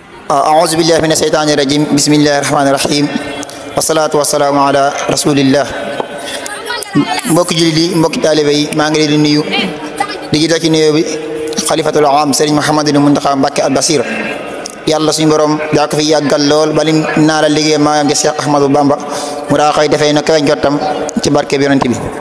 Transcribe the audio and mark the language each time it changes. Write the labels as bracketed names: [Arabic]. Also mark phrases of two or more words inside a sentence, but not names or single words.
[Arabic] أعوذ بالله من الشيطان الرجيم بسم الله الرحمن الرحيم والصلاة والسلام على رسول الله [Wolof] mbokki jullit yi mbokki taalibe yi maa ngi leen di nuyu di jiital ci nuyoo bi [Arabic] خليفة العام [Wolof] Serigne Mouhamadou Mountakha Mbacké al Basir yàlla suñu borom daa ko fi yàggal lool bali naa la liggéey maam ja Cheikh Ahmadou Bamba mu daa koy defee na kawe njottam ci barke bi yonent bi